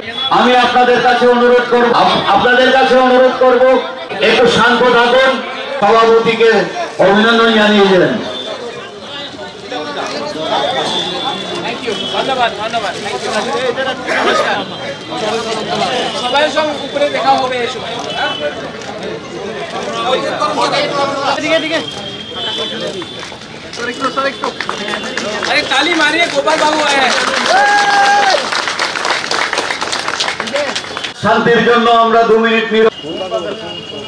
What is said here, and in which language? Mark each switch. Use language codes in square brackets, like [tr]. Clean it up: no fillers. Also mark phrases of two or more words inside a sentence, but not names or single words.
[bn] আমি আপনাদের কাছে অনুরোধ করব একটু শান্ত থাকুন, সভাপতিকে অভিনন্দন জানিয়ে দেবেন। ইউ ধন্যবাদ ধন্যবাদ নমস্কার সবার সঙ্গে উপরে দেখা হবে এই সময় [hi] अरे ताली मारिए गोपाल बाबू आए हैं [bn] শান্তির জন্য আমরা 2 মিনিট নীরব